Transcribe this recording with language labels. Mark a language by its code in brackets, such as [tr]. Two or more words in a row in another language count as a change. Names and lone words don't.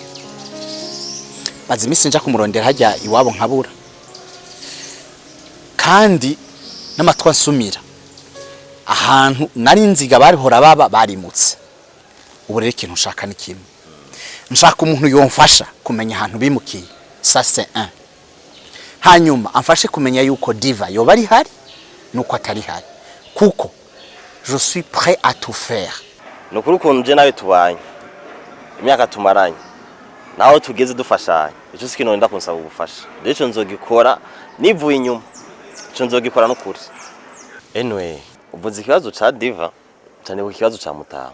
[rn] Maze imisi nja kumurondera hajya iwabo nkabura. Kandi n'amatwa nsumira. Ahantu nari nziga barihora baba barimutse. Ubu rero ikintu nshaka ni kimwe. Nshaka umuntu yomfasha kumenya ahantu bimukiye. [fr] Ça c'est un. [rn] Hanyuma amfashe kumenya yuko Diva yoba ari hari nuko atari hari. Kuko [fr] je suis prêt à tout faire. [rn] Nukuri ukuntu je nawe tubanye. Imyaka tumaranye. Naho tugeze dufashanya. Ico sikino nda kunsaba ubufasha. Rero nzogikora nivuye inyuma. Ico nzogikora n'ukuri. Anyway, uvuze ikibazo ca Diva, cyane ikibazo ca Mutama.